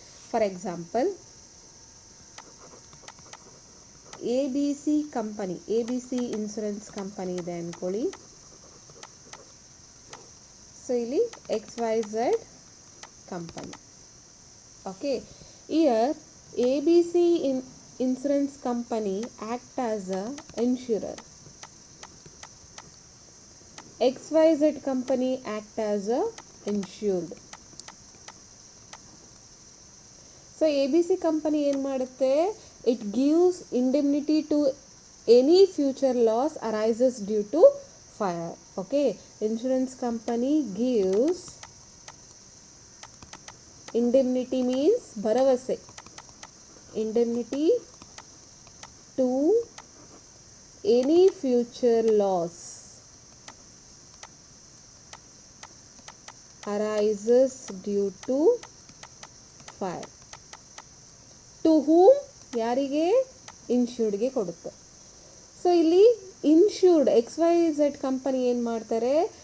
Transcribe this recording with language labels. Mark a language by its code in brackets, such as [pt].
[en] for example, ABC company, ABC insurance company [kn] ಇದೆ ಅಂದ್ಕೊಳ್ಳಿ. [en] So ಇಲ್ಲಿ XYZ company. Okay, here ABC insurance company act as a insurer. XYZ company act as a insured. So ABC company [kn] ಏನು ಮಾಡುತ್ತೆ? [en] It gives indemnity to any future loss arises due to fire. Okay, insurance company gives indemnity means ಭರವಸೆ. Indemnity to any future loss arises due to fire. To whom? [kn] ಯಾರಿಗೆ? ಇನ್ಶೂರ್ಡ್ಗೆ ಕೊಡುತ್ತೆ. So ಇಲ್ಲಿ insured XYZ company ಏನು ಮಾಡ್ತಾರೆ?